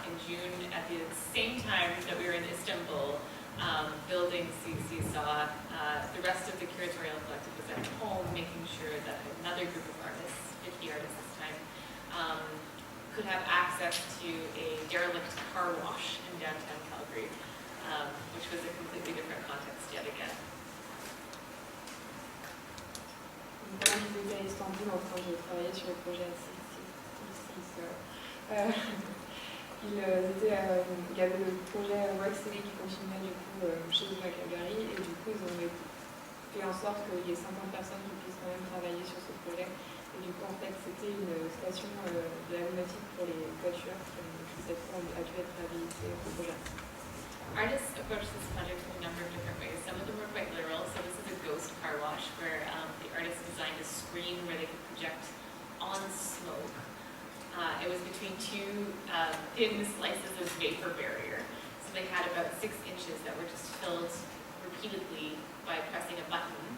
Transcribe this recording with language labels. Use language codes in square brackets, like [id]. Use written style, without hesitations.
[en] In June, at the same time that we were in Istanbul, building saw the rest of the curatorial collective was at home, making sure that another group of artists, 50 artists this time, could have access to a derelict car wash in downtown Calgary, which was a completely different context yet again. [fr] Voilà, ils étaient à Istanbul en train de travailler sur le projet ainsi. Il y avait le projet Mercredi qui continuait du coup chez eux à Calgary, et du coup ils ont fait en sorte qu'il y ait 50 personnes qui puissent quand même travailler sur ce projet. Et du coup en fait c'était une station de l'aéronautique pour les voitures qui cette fois a dû être habilitée au projet. [en] Artists approach this project in a number of different ways. Some of them were quite literal. So this is a ghost car wash where the artist designed a screen where they could project on smoke. It was between two thin slices of vapor barrier. So they had about 6 inches that were just filled repeatedly by pressing a button.